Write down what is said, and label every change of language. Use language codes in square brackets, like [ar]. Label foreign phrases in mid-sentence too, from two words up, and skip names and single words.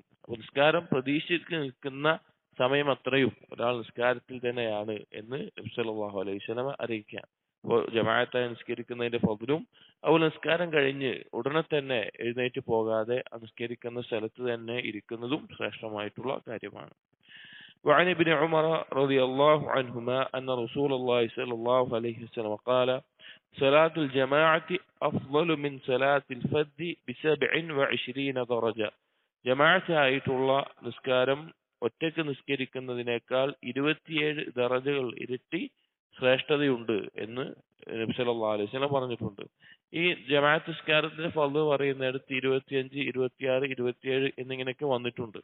[ml] അപ്പൊ നിസ്കാരം പ്രതീക്ഷിച്ച് നിൽക്കുന്ന സമയം അത്രയും ഒരാൾ നിസ്കാരത്തിൽ തന്നെയാണ് എന്ന് നബി [ar] صلى الله عليه وسلم [ml] അറിയിക്കുക. അപ്പോൾ ജമാഅത്തായി നിസ്കരിക്കുന്നതിന്റെ ഫദ്ലും അതുപോലെ നിസ്കാരം കഴിഞ്ഞ് ഉടനെ തന്നെ എഴുന്നേറ്റ് പോകാതെ ആ നിസ്കരിക്കുന്ന സ്ഥലത്ത് തന്നെ ഇരിക്കുന്നതും ശ്രേഷ്ഠമായിട്ടുള്ള കാര്യമാണ്. [ar] وعن ابن عمر رضي الله عنهما أن رسول الله صلى الله عليه وسلم قال صلاة الجماعة أفضل من صلاة الفذ ب27 درجة. [ml] ജമാഅത്ത് ആയിട്ടുള്ള നിസ്കാരം ഒറ്റയ്ക്ക് നിസ്കരിക്കുന്നതിനേക്കാൾ 27 ദറജകൾ ഇരട്ടി ശ്രേഷ്ഠതയുണ്ട് എന്ന് നബി [ar] صلى الله عليه وسلم [ml] പറഞ്ഞിട്ടുണ്ട്. ഈ ജമാഅത്ത് നിസ്കാരത്തിന്റെ ഫർള് പറയുന്നിടത്ത് 25, 26, 27 എന്നിങ്ങനെയൊക്കെ വന്നിട്ടുണ്ട്.